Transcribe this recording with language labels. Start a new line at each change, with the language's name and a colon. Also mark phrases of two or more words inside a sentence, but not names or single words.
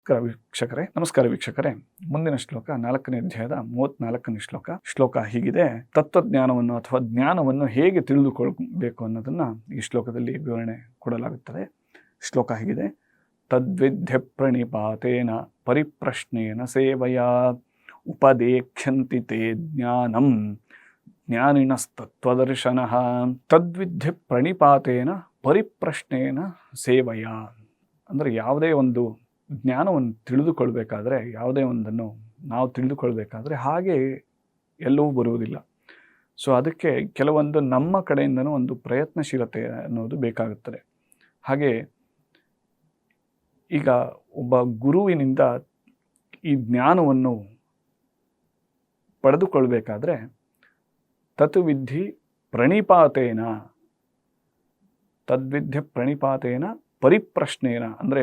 Kannada: ನಮಸ್ಕಾರ ವೀಕ್ಷಕರೇ. ಮುಂದಿನ ಶ್ಲೋಕ 4ನೇ ಅಧ್ಯಾಯದ 34ನೇ ಶ್ಲೋಕ ಹೀಗಿದೆ. ತತ್ವಜ್ಞಾನವನ್ನು ಅಥವಾ ಜ್ಞಾನವನ್ನು ಹೇಗೆ ತಿಳಿದುಕೊಳ್ಳಬೇಕು ಅನ್ನೋದನ್ನು ಈ ಶ್ಲೋಕದಲ್ಲಿ ವಿವರಣೆ ಕೊಡಲಾಗುತ್ತದೆ. ಶ್ಲೋಕ ಹೀಗಿದೆ.
Sanskrit: ತದ್ವಿದ್ಯ ಪ್ರಣಿಪಾತೇನ ಪರಿಪ್ರಶ್ನೇನ ಸೇವಯ ಉಪದೇಕ್ಷಂತಿ ತೇ ಜ್ಞಾನಂ ಜ್ಞಾನಿನಸ್ತತ್ವದರ್ಶನಃ. ತದ್ವಿದ್ಯ ಪ್ರಣಿಪಾತೇನ ಪರಿಪ್ರಶ್ನೇನ ಸೇವಯ
Kannada: ಅಂದರೆ ಯಾವುದೇ ಒಂದು ಜ್ಞಾನವನ್ನು ತಿಳಿದುಕೊಳ್ಬೇಕಾದ್ರೆ, ಯಾವುದೇ ಒಂದನ್ನು ನಾವು ತಿಳಿದುಕೊಳ್ಬೇಕಾದ್ರೆ ಹಾಗೆ ಎಲ್ಲವೂ ಬರುವುದಿಲ್ಲ. ಸೊ ಅದಕ್ಕೆ ಕೆಲವೊಂದು ನಮ್ಮ ಕಡೆಯಿಂದನೂ ಒಂದು ಪ್ರಯತ್ನಶೀಲತೆ ಅನ್ನೋದು ಬೇಕಾಗುತ್ತದೆ. ಹಾಗೆ ಈಗ ಒಬ್ಬ ಗುರುವಿನಿಂದ ಈ ಜ್ಞಾನವನ್ನು ಪಡೆದುಕೊಳ್ಬೇಕಾದ್ರೆ
Sanskrit: ತದ್ವಿದ್ಯ ಪ್ರಣಿಪಾತೇನ ಪರಿಪ್ರಶ್ನೇನ
Kannada: ಅಂದರೆ